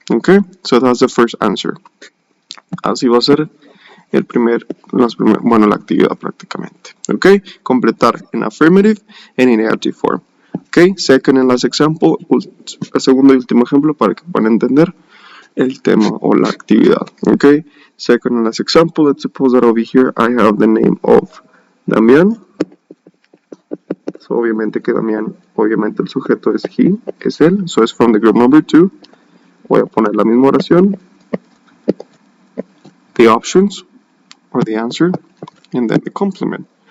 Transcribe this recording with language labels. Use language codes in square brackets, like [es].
[en] Okay, so that's the first answer. [es] Así va a ser la actividad prácticamente. [en] Okay, completar en affirmative and in negative form. Okay, second and last example, el segundo y último ejemplo para que puedan entender el tema o la actividad. Okay, second and last example, let's suppose that over here I have the name of Damián. [es] So obviamente que Damián, obviamente el sujeto es he, es él, so es [en] from the group number 2. [es] Voy a poner la misma oración, [en] the options, or the answer, and then the complement.